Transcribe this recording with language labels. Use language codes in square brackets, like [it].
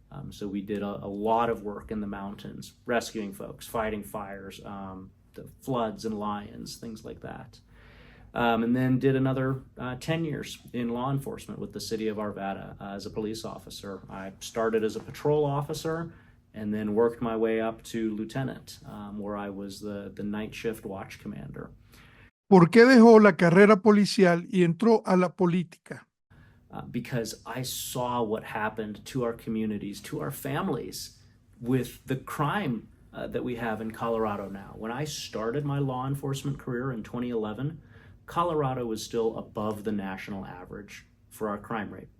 [en] So we did a lot of work in the mountains, rescuing folks, fighting fires, the floods and lions, things like that. And then did another 10 years in law enforcement with the city of Arvada as a police officer. I started as a patrol officer and then worked my way up to lieutenant, where I was the night shift watch commander. [es] ¿Por qué dejó la carrera policial y entró a la política? [en] Because I saw what happened to our communities, to our families, with the crime that we have in Colorado now. When I started my law enforcement career in 2011, Colorado was still above the national average for our crime rate.